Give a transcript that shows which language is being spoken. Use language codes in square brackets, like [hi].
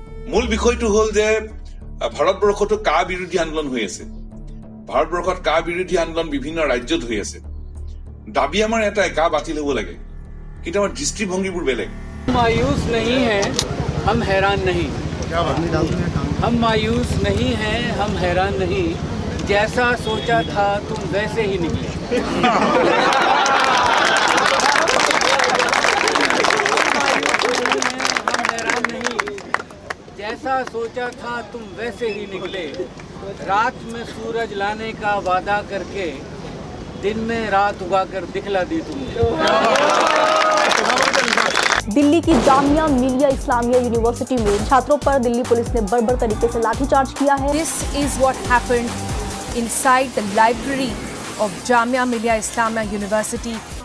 [as] মূল বিষয়টো হ'ল যে ভাৰতবৰ্ষতো কা বিৰোধী আন্দোলন হৈ আছে। ভাৰতবৰ্ষত কা বিৰোধী আন্দোলন বিভিন্ন ৰাজ্যত হৈ আছে। দাবী আমাৰ এটাই, কা বাতিল হ'ব লাগে, কিন্তু আমাৰ দৃষ্টিভংগীবোৰ বেলেগ। [hi] मायूस नहीं है, हम हैरान नहीं। हम मायूस नहीं हैं, हम हैरान नहीं। जैसा सोचा था तुम वैसे ही निकले। जैसा सोचा था तुम वैसे ही निकले। रात में सूरज लाने का वादा करके दिन में रात उगाकर दिखला दी तुमने। दिल्ली की जामिया मिलिया इस्लामिया यूनिवर्सिटी में छात्रों पर दिल्ली पुलिस ने बर्बर तरीके से लाठीचार्ज किया है। [en] This is what happened inside the library of Jamia Millia Islamia University.